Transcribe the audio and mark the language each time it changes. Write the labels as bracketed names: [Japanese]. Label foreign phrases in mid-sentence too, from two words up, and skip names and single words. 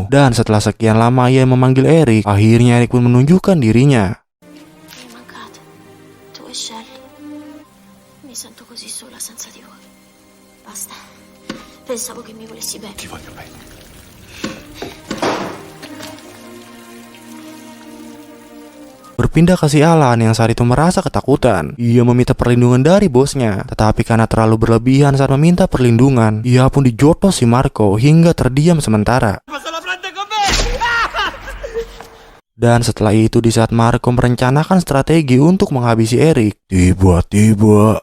[Indonesian] Dan setelah sekian lama ia memanggil Erik, akhirnya Erik pun menunjukkan dirinya. [Italian] Sei mancato. Tu e Shell. Mi sento così sola senza di voi. Basta. Pensavo che mi volessi bene. Ti voglio bene. [Indonesian] Berpindah ke si Alan yang saat itu merasa ketakutan. Ia meminta perlindungan dari bosnya, tetapi karena terlalu berlebihan saat meminta perlindungan, ia pun dijotos si Marco hingga terdiam sementara. Dan setelah itu di saat Marco merencanakan strategi untuk menghabisi Eric, tiba-tiba